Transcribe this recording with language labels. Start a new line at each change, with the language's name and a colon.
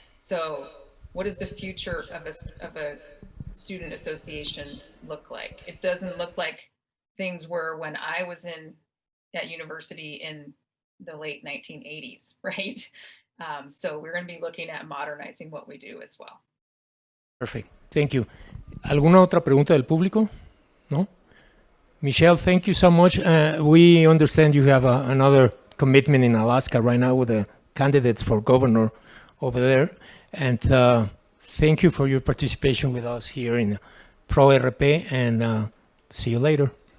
English: So what does the future of a student association look like? It doesn't look like things were when I was at university in the late 1980s, right? So we're going to be looking at modernizing what we do as well. Perfect. Thank you.
Spanish: ¿Alguna otra pregunta del público?
English: No? Michelle, thank you so much. We understand you have another commitment in Alaska right now with the candidates for governor over there. And thank you for your participation with us here in PRO-RP, and see you later.